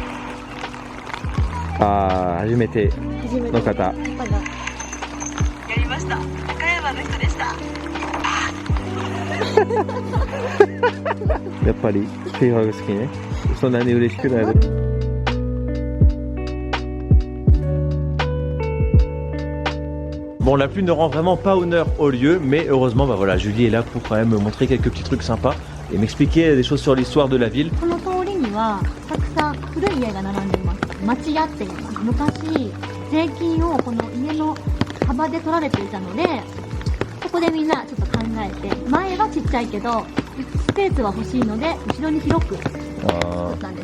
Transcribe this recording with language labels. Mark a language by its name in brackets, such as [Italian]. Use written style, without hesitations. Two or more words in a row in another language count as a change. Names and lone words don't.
[Japanese] あー、初めて初めての方。やりました。岡山の人でした。やっぱりフェイハグ好きね。そんなに嬉しくなる。 [French] Bon, la pluie ne rend vraiment pas honneur au lieu, mais heureusement, bah voilà, Julie est là pour quand même me montrer quelques petits trucs sympas et m'expliquer des choses sur l'histoire de la ville. [Japanese] この通りにはたくさん古い家が並んでいます。町屋って言います。昔税金をこの家の幅で取られていたので、ここでみんなちょっと考えて、前はちっちゃいけどスペースは欲しいので後ろに広く作ったんです。